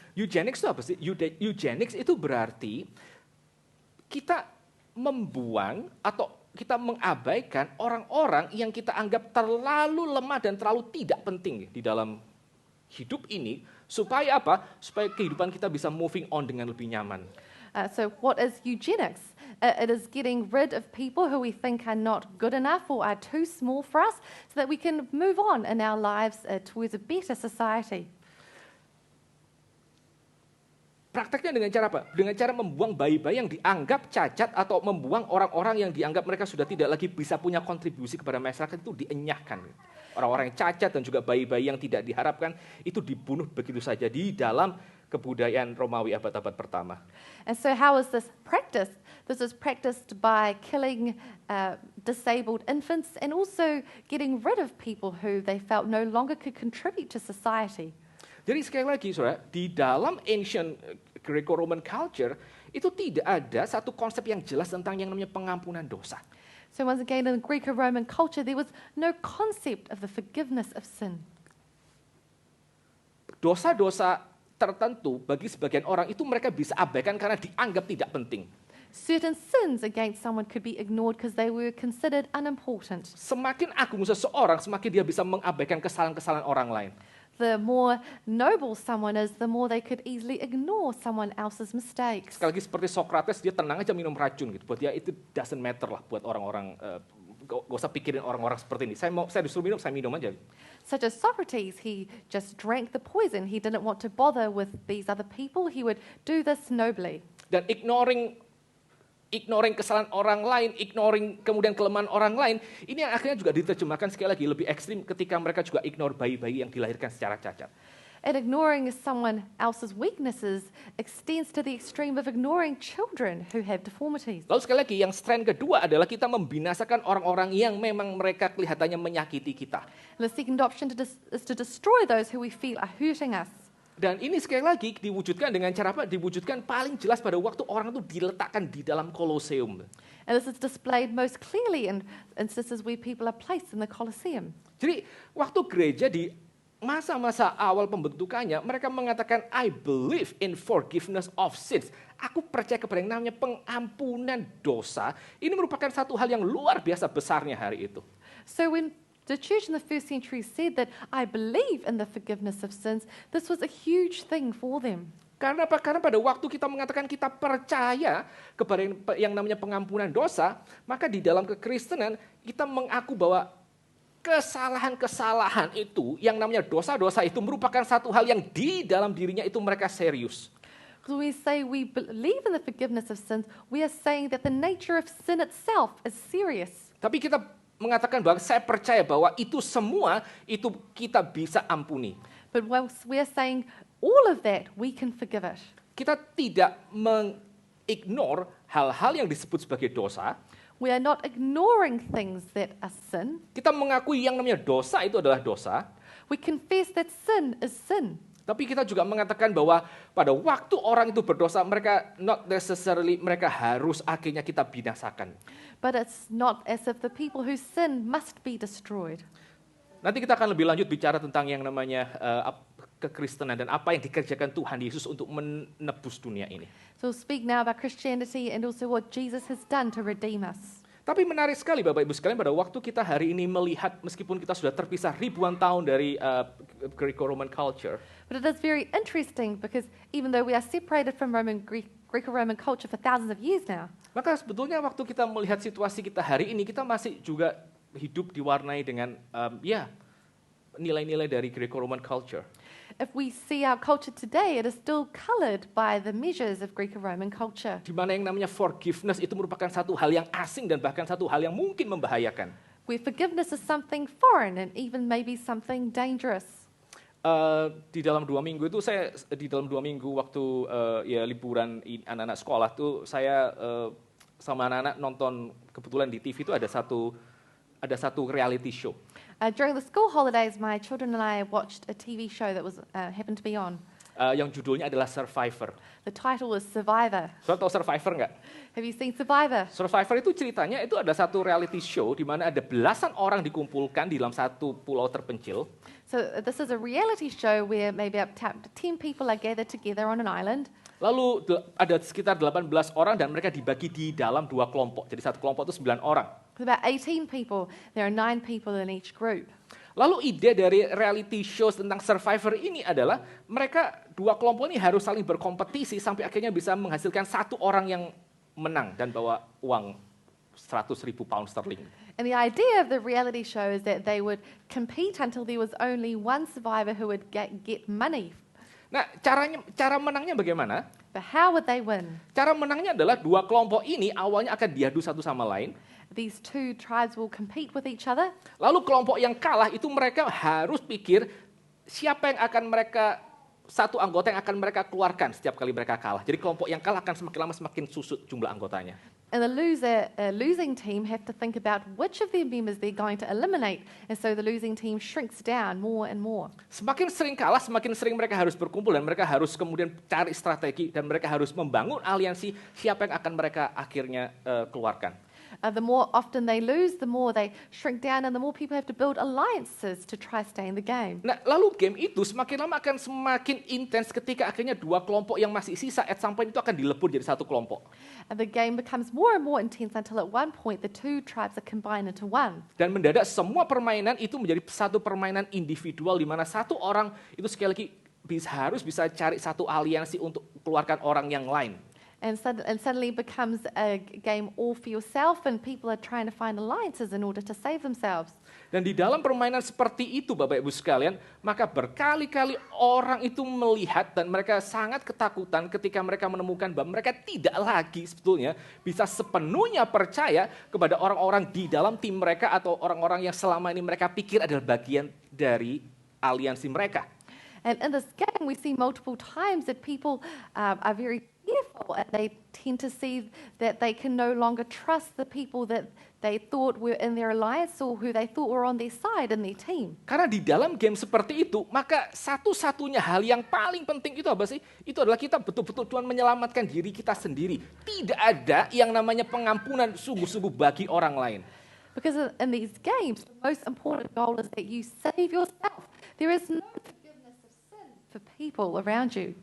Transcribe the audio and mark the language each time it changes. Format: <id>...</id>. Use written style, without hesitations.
<id>Eugenics itu apa sih? Eugenics itu berarti kita membuang atau kita mengabaikan orang-orang yang kita anggap terlalu lemah dan terlalu tidak penting di dalam hidup ini, supaya apa? Supaya kehidupan kita bisa</id> <en>moving on</en> <id>dengan lebih nyaman.</id> <en>So what is eugenics? It is getting rid of people who we think are not good enough or are too small for us so that we can move on in our lives towards a better society.</en> <id>Prakteknya dengan cara apa? Dengan cara membuang bayi-bayi yang dianggap cacat atau membuang orang-orang yang dianggap mereka sudah tidak lagi bisa punya kontribusi kepada masyarakat, itu dienyahkan. Orang-orang yang cacat dan juga bayi-bayi yang tidak diharapkan itu dibunuh begitu saja di dalam kebudayaan Romawi abad-abad pertama.</id> <en>And so how is this practiced? This is practiced by killing disabled infants and also getting rid of people who they felt no longer could contribute to society.</en> <id>Jadi sekali lagi, saudara, di dalam</id> <en>ancient Greco-Roman culture</en> <id>itu tidak ada satu konsep yang jelas tentang yang namanya pengampunan dosa.</id> <en>So once again, in the Greco-Roman culture, there was no concept of the forgiveness of sin.</en> <id>Dosa-dosa tertentu bagi sebagian orang itu mereka bisa abaikan karena dianggap tidak penting.</id> <en>Certain sins against someone could be ignored because they were considered unimportant.</en> <id>Semakin agung seseorang, semakin dia bisa mengabaikan kesalahan-kesalahan orang lain.</id> <en>The more noble someone is, the more they could easily ignore someone else's mistakes.</en> <id>Sekali lagi seperti Socrates, dia tenang aja minum racun gitu. Buat dia itu</id> <en>doesn't matter</en> <id>lah buat orang-orang. Gak usah pikirin orang-orang seperti ini. Saya disuruh minum, saya minum aja.</id> <en>Such as Socrates, he just drank the poison. He didn't want to bother with these other people. He would do this nobly.</en> <id>Dan ignoring kesalahan orang lain, ignoring kemudian kelemahan orang lain, ini yang akhirnya juga diterjemahkan sekali lagi lebih ekstrim ketika mereka juga ignore bayi-bayi yang dilahirkan secara cacat.</id> <en>And ignoring someone else's weaknesses extends to the extreme of ignoring children who have deformities.</en> <id>Lalu sekali lagi yang strand kedua adalah kita membinasakan orang-orang yang memang mereka kelihatannya menyakiti kita.</id> <en>And the second option is to destroy those who we feel are hurting us.</en> <id>Dan ini sekali lagi diwujudkan dengan cara apa? Diwujudkan paling jelas pada waktu orang itu diletakkan di dalam Colosseum.</id> <en>And this is displayed most clearly in instances where people are placed in the Colosseum.</en> <id>Jadi waktu gereja di masa-masa awal pembentukannya, mereka mengatakan,</id> <en>I believe in forgiveness of sins.</en> <id>Aku percaya kepada yang namanya pengampunan dosa. Ini merupakan satu hal yang luar biasa besarnya hari itu.</id> <en>So when the church in the first century said that I believe in the forgiveness of sins, this was a huge thing for them.</en> <id>Karena apa? Karena pada waktu kita mengatakan kita percaya kepada yang namanya pengampunan dosa, maka di dalam kekristenan kita mengaku bahwa kesalahan-kesalahan itu, yang namanya dosa-dosa itu merupakan satu hal yang di dalam dirinya itu mereka serius.</id> <en>Because when we say we believe in the forgiveness of sins, we are saying that the nature of sin itself is serious.</en> <id>Tapi kita mengatakan bahwa saya percaya bahwa itu semua itu kita bisa ampuni.</id> <en>But once we are saying all of that, we can forgive it.</en> <id>Kita tidak mengignore hal-hal yang disebut sebagai dosa.</id> <en>We are not ignoring things that are sin.</en> <id>Kita mengakui yang namanya dosa itu adalah dosa.</id> <en>We confess that sin is sin.</en> <id>Tapi kita juga mengatakan bahwa pada waktu orang itu berdosa, mereka</id> <en>not necessarily</en> <id>mereka harus akhirnya kita binasakan.</id> <en>But it's not as if the people who sin must be destroyed.</en> <id>Nanti kita akan lebih lanjut bicara tentang yang namanya kekristenan dan apa yang dikerjakan Tuhan Yesus untuk menebus dunia ini.</id> <en>So we'll speak now about Christianity and also what Jesus has done to redeem us.</en> <id>Tapi menarik sekali Bapak Ibu sekalian pada waktu kita hari ini melihat meskipun kita sudah terpisah ribuan tahun dari Greco-Roman culture.</id> <en>But it is very interesting because even though we are separated from Greco-Roman culture for thousands of years now,</en> <id>Maka sebetulnya waktu kita melihat situasi kita hari ini, kita masih juga hidup diwarnai dengan nilai-nilai dari Greco-Roman culture.</id> <en>if we see our culture today, it is still colored by the measures of Greco-Roman culture.</en> <id>Di mana yang namanya forgiveness itu merupakan satu hal yang asing dan bahkan satu hal yang mungkin membahayakan.</id> <en>Where forgiveness is something foreign and even maybe something dangerous.</en> <id>Di dalam 2 minggu itu saya waktu liburan anak-anak sekolah tuh saya sama anak-anak nonton kebetulan di TV itu ada satu reality show.</id> <en>During the school holidays, my children and I watched a TV show that was happened to be on.</en> <id>Yang judulnya adalah Survivor.</id> <en>The title was Survivor.</en> <id>Saudara tahu Survivor nggak?</id> <en>Have you seen Survivor?</en> <id>Survivor itu ceritanya itu ada satu reality show di mana ada belasan orang dikumpulkan di dalam satu pulau terpencil.</id> <en>So this is a reality show where maybe up to 10 people are gathered together on an island.</en> <id>Lalu ada sekitar 18 orang dan mereka dibagi di dalam 2 kelompok. Jadi satu kelompok itu 9 orang.</id> <en>With about 18 people, there are 9 people in each group.</en> <id>Lalu ide dari reality show tentang Survivor ini adalah mereka 2 kelompok ini harus saling berkompetisi sampai akhirnya bisa menghasilkan satu orang yang menang dan bawa uang 100.000 pound sterling.</id> <en>And the idea of the reality show is that they would compete until there was only one survivor who would get money.</en> <id>Nah, cara menangnya bagaimana?</id> <en>But how would they win?</en> <id>Cara menangnya adalah 2 kelompok ini awalnya akan diadu satu sama lain.</id> <en>These 2 tribes will compete with each other.</en> <id>Lalu kelompok yang kalah itu mereka harus pikir siapa yang akan satu anggota yang akan mereka keluarkan setiap kali mereka kalah. Jadi kelompok yang kalah akan semakin lama semakin susut jumlah anggotanya.</id> <en>And the losing team have to think about which of their members they're going to eliminate. And so the losing team shrinks down more and more.</en> <id>Semakin sering kalah, semakin sering mereka harus berkumpul dan mereka harus kemudian cari strategi dan mereka harus membangun aliansi siapa yang akan mereka akhirnya keluarkan.</id> <en>The more often they lose, the more they shrink down and the more people have to build alliances to try stay in the game.</en> <id>Nah, lalu game itu semakin lama akan semakin intens ketika akhirnya 2 kelompok yang masih sisa</id> <en>at some point</en> <id>itu akan dilebur jadi satu kelompok.</id> <en>And the game becomes more and more intense until at one point the 2 tribes are combined into one.</en> <id>Dan mendadak semua permainan itu menjadi satu permainan individual di mana satu orang itu sekali lagi harus bisa cari satu aliansi untuk keluarkan orang yang lain.</id> <en>And suddenly it becomes a game all for yourself and people are trying to find alliances in order to save themselves.</en> <id>Dan di dalam permainan seperti itu Bapak Ibu sekalian, maka berkali-kali orang itu melihat dan mereka sangat ketakutan ketika mereka menemukan bahwa mereka tidak lagi sebetulnya bisa sepenuhnya percaya kepada orang-orang di dalam tim mereka atau orang-orang yang selama ini mereka pikir adalah bagian dari aliansi mereka.</id> <en>And in this game we see multiple times that people are very fearful and they tend to see that they can no longer trust the people that they thought were in their alliance or who they thought were on their side in their team.</en> <id>Karena di dalam game seperti itu, maka satu-satunya hal yang paling penting itu apa sih? Itu adalah kita betul-betul Tuhan menyelamatkan diri kita sendiri. Tidak ada yang namanya pengampunan sungguh-sungguh bagi orang lain.</id> <en>Because in these games, the most important goal is that you save yourself. There is no forgiveness of sin for people around you.</en>